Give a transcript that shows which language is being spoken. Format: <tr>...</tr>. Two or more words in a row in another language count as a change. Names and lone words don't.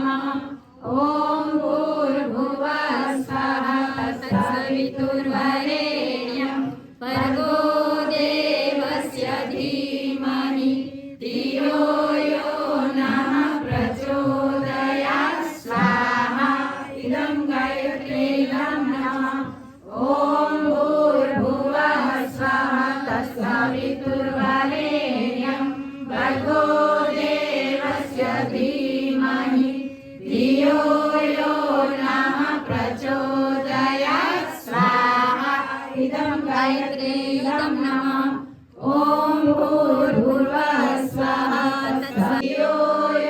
<sa>ઓમ ભૂર્ભુવઃ સ્વાહા તત્સવિતુર્વરેણ્યં ભર્ગો દેવસ્ય ધીમહિ ધિયો યો નઃ પ્રચોદયાत् સ્વાહા ઇદં ગાયત્રીદં નમઃ ઓમ ભૂર્ભુવઃ સ્વાહા તત્સવિતુર્વરેણ્યં ભર્ગો દેવસ્ય ધીમહિ ધિયો યો નઃ પ્રચોદયાत् સ્વાહા ઇદં ગાયત્રીદં નમઃ ઓમ ભૂર્ભુવઃ સ્વાહા તત્સવિતુર્વરેણ્યં</sa>